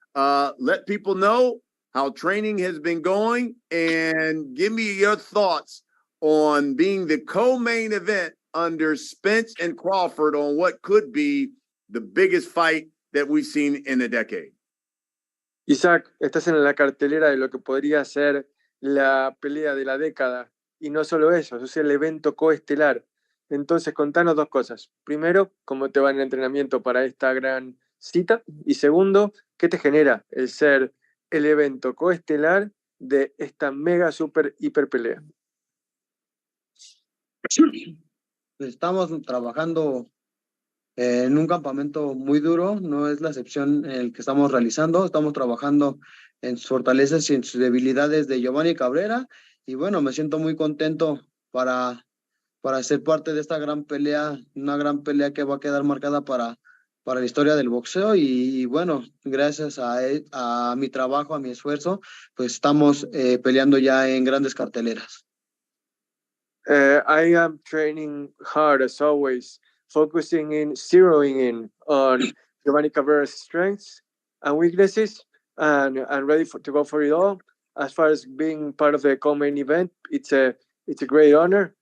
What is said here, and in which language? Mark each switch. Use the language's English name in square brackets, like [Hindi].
[English] Let people know how training has been going and give me your thoughts on being the co-main event under Spence and Crawford on what could be the biggest fight that we've seen in a decade. [Spanish] Isaac, estás en la cartelera de lo que podría ser la pelea de la década. Y no solo eso es el evento coestelar. Entonces, contanos 2 cosas. Primero, cómo te va en el entrenamiento para esta gran cita. Y segundo, ¿qué te genera el ser el evento coestelar de esta mega, super, hiper pelea? Estamos trabajando en un campamento muy duro, no es la excepción el que estamos realizando. Estamos trabajando en sus fortalezas y en sus debilidades de Giovanni Cabrera. Y bueno, me siento muy contento para ser parte de esta gran pelea, una gran pelea que va a quedar marcada para la historia del boxeo. Y bueno, gracias a mi trabajo, a mi esfuerzo, pues estamos peleando ya en grandes carteleras. [English] I am training hard as always, zeroing in on Giovanni Cabrera's strengths and weaknesses, and ready to go for it all. As far as being part of the co-main event, it's a great honor.